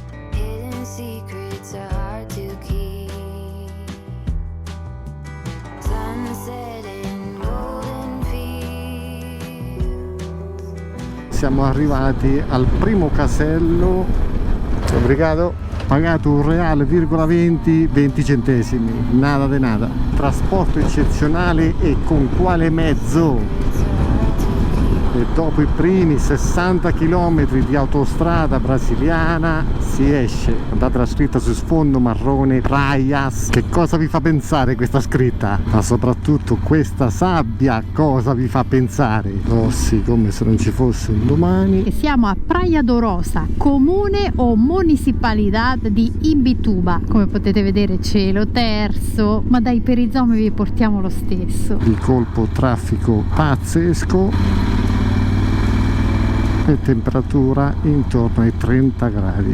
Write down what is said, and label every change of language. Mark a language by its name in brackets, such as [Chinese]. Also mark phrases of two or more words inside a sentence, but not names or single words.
[Italian] Siamo arrivati al primo casello. Obrigado. Pagato €1,20, 20 centesimi. [Portuguese] Nada de nada. [Italian] Trasporto eccezionale e con quale mezzo? E dopo i primi 60 km di autostrada brasiliana si esce. Guardate la scritta su sfondo marrone, Praias. Che cosa vi fa pensare questa scritta? Ma soprattutto questa sabbia cosa vi fa pensare? Oh sì, come se non ci fosse un domani. E siamo a Praia do Rosa, comune o municipalità di Imbituba. Come potete vedere cielo terzo, ma dai, per i zombie vi portiamo lo stesso. Il colpo traffico pazzesco. E temperatura intorno ai 30 gradi.